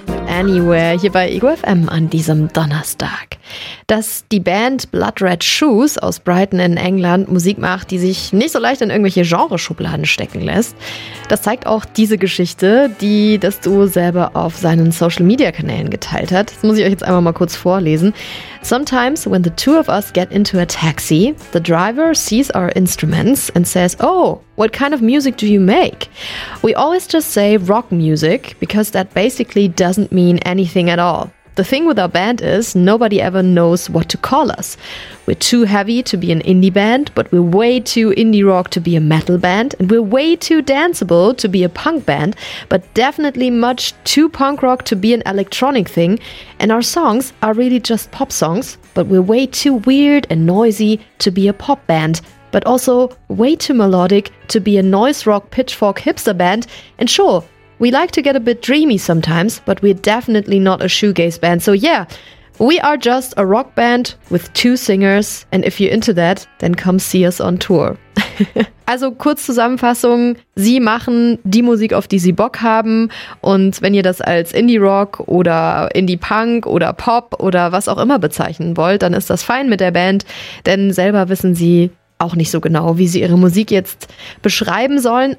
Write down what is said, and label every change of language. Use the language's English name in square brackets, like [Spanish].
[German] Anywhere, hier bei EgoFM an diesem Donnerstag. Dass die Band Blood Red Shoes aus Brighton in England Musik macht, die sich nicht so leicht in irgendwelche Genreschubladen stecken lässt, das zeigt auch diese Geschichte, die das Duo selber auf seinen Social-Media-Kanälen geteilt hat. Das muss ich euch jetzt einfach mal kurz vorlesen. [English] Sometimes when the two of us get into a taxi, the driver sees our instruments and says, oh, what kind of music do you make? We always just say rock music, because that basically doesn't mean anything at all. The thing with our band is, nobody ever knows what to call us. We're too heavy to be an indie band, but we're way too indie rock to be a metal band, and we're way too danceable to be a punk band, but definitely much too punk rock to be an electronic thing, and our songs are really just pop songs, but we're way too weird and noisy to be a pop band, but also way too melodic to be a noise rock pitchfork hipster band, and sure, we like to get a bit dreamy sometimes, but we're definitely not a shoegaze band. So yeah, we are just a rock band with two singers. And if you're into that, then come see us on tour. [German] Also kurz Zusammenfassung, sie machen die Musik, auf die sie Bock haben. Und wenn ihr das als Indie-Rock oder Indie-Punk oder Pop oder was auch immer bezeichnen wollt, dann ist das fein mit der Band. Denn selber wissen sie auch nicht so genau, wie sie ihre Musik jetzt beschreiben sollen.